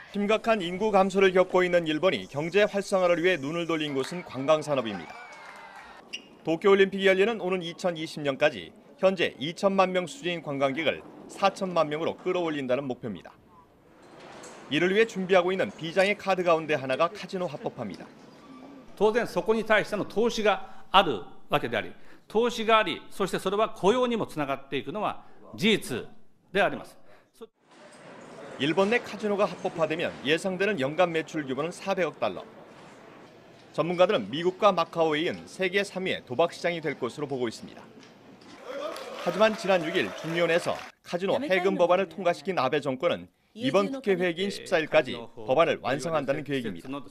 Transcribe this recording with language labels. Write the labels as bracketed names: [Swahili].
[Korean] 심각한 인구 감소를 겪고 있는 일본이 경제 활성화를 위해 눈을 돌린 곳은 관광산업입니다. 도쿄올림픽이 열리는 오는 2020년까지 현재 2천만 명 수준인 관광객을 4천만 명으로 끌어올린다는 목표입니다. 이를 위해 준비하고 있는 비장의 카드 가운데 하나가 카지노 합법화입니다. [Japanese] 当然そこに対しての投資があるわけであり、投資があり、そしてそれは雇用にもつながっていくのは事実であります。 [Korean] 일본 내 카지노가 합법화되면 예상되는 연간 매출 규모는 400억 달러. 전문가들은 미국과 마카오에 이은 세계 3위의 도박 시장이 될 것으로 보고 있습니다. 하지만 지난 6일 중의원에서 카지노 해금 법안을 통과시킨 아베 정권은 이번 국회 회기인 14일까지 법안을 완성한다는 계획입니다.